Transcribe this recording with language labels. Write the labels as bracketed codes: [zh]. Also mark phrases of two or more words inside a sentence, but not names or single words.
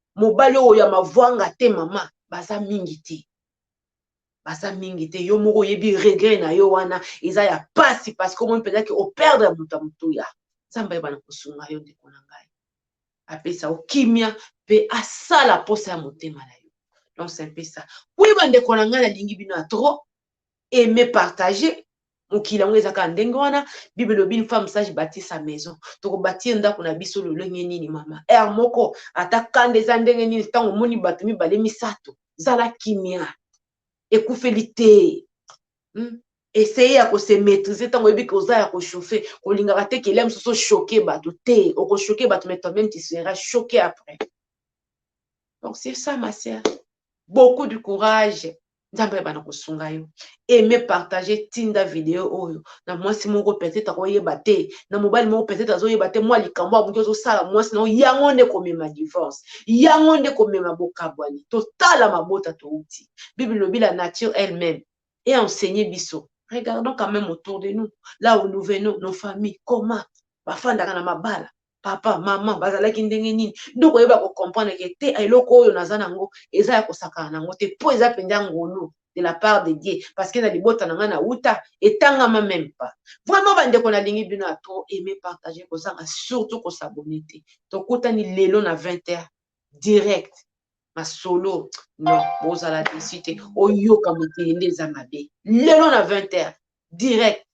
[ln] Mobali oyo ya mavwanga te, mama. Baza mingi te. Baza mingi te. Yo moko oyebi regret na yo wana. Eza ya pasi [fr] parce que [ln] omoni mpenza ke operdre moto ya motuya. Nzambe ayeba na kosunga yo, ndeko na ngai. Apesa yo kimia, mpe asala posa ya motema na yo. [fr] Donc, c'est un peu ça. Oui, [ln] bandeko na ngai, nalingi bino ya trop. [fr] Aimer partager. [ln] Mokili yango eza kaka ndenge wana. Bible elobi, [fr] une femme sage bâtit sa maison. [ln] Tokobâtir ndako na biso lolenge nini, mama? Heure moko, ata kanda eza ndenge nini, ntango omoni bato mibale misato, zala kimia. Ekufeli te. Hmm? Essaye ya kose maîtriser ntango oyebi ke oza ya kochauffe. Kolingaka te ke lème mosusu ochoke bato te. Okochoke bato, [fr] mais toi-même, tu seras choqué après. Donc, c'est ça, ma sœur. Beaucoup de courage. [ln] Nzambe ayeba na kosunga yo. [fr] Aimez partager, [ln] tinda video oyo. Na mwasi moko peut-être akoyeba te. Na mobali moko peut-être azoyeba te. Mwa likambo ya moke ozosala mwasi na yo. Yango nde komema divorce. Yango nde komema bokabwani. Totala mabota touti. Bible lobi [fr] la nature elle-même. Et enseigner biso. Regardons quand même autour de nous. Là où nous venons, nos familles, comment [ln] bafandaka na mabala. Papa, maman, bazalaki ndenge nini. Donc, oyeba ko comprendre ke te, eloko oyo naza nango, eza ya kosakana nango te. Po eza mpenza ngolu [fr] de la part de Dieu. Parce que [ln] na libota na nga na uta, etangama [fr] même pas. Vraiment, [ln] bandeko nalingi bino ya [fr] trop aimer, partager, [ln] kozanga, surtout kosabone te. Tokutani lelo na [fr] vingt heures, direct. [ln] Masolo, non, bozala desi te. Oyoka mokili nde eza mabe. Lelo na [fr] vingt heures, direct.